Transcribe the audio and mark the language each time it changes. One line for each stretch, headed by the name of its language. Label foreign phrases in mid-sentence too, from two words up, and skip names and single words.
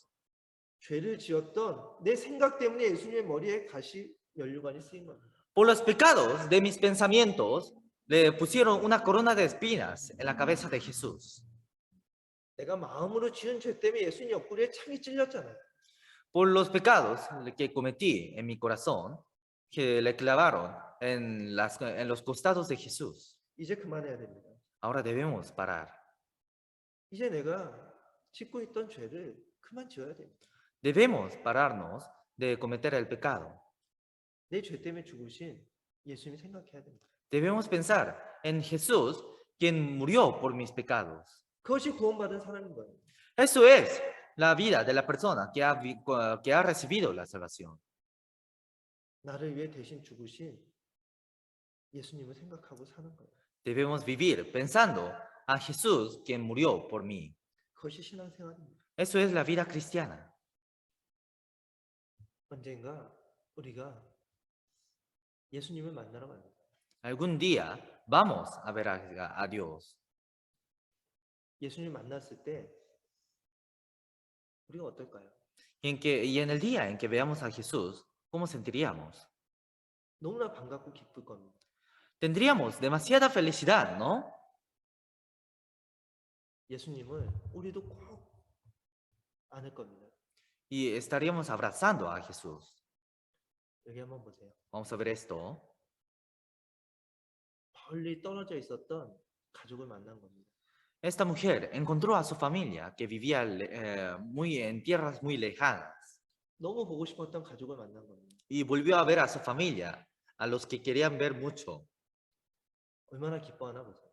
Korean: 죄를 지었던 내 생각 때문에 예수님의 머리에 가시 면류관이 쓰인 겁니다.
Spanish: Por los pecados de mis pensamientos, le pusieron una corona de espinas en la cabeza de Jesús.
Korean: 내가 마음으로 지은 죄 때문에 예수님 옆구리에 창이 찔렸잖아요.
Spanish: Por los pecados que cometí en mi corazón, que le clavaron en los costados de Jesús.
Korean: 이제 그만해야 됩니다.
Spanish: Ahora debemos parar.
Korean: 이제 내가 짓고 있던 죄를 그만 지어야 됩니다.
Spanish: Debemos pararnos de cometer el pecado.
Korean: 내 죄 때문에 죽으신 예수님이 생각해야 됩니다.
Spanish: Debemos pensar en Jesús, quien murió por mis pecados.
Korean: 그것이 구원받은 사람인 거예요.
Spanish: Eso es la vida de la persona que ha recibido la salvación.
Korean: 나를 위해 대신 죽으신 예수님을 생각하고 사는 거예요.
Spanish: Debemos vivir pensando a Jesús, quien murió por mí.
Korean: 그것이 신앙생활입니다.
Spanish: Eso es la vida cristiana.
Korean: 언젠가 우리가 예수님을 만나러 갑니다.
Spanish: Algún día vamos a ver a Dios.
Korean: 예수님 만났을 때 우리가 어떨까요?
Spanish: Y en el día en que veamos a Jesús, ¿cómo sentiríamos?
Korean: 너무나 반갑고 기쁠 겁니다.
Spanish: Tendríamos demasiada felicidad, ¿no?
Korean: 예수님을 우리도 꼭 안을 겁니다.
Spanish: Y estaríamos abrazando a Jesús.
Korean: 여기 한번 보세요.
Spanish: Vamos a ver esto.
Korean: 멀리 떨어져 있었던 가족을 만난 겁니다.
Spanish: Esta mujer encontró a su familia que vivía en tierras muy lejanas
Korean: 너무 보고 싶었던 가족을 만난 겁니다.
Spanish: y volvió a ver a su familia, a los que querían ver mucho.
Korean: 얼마나 기뻐하나 보세요.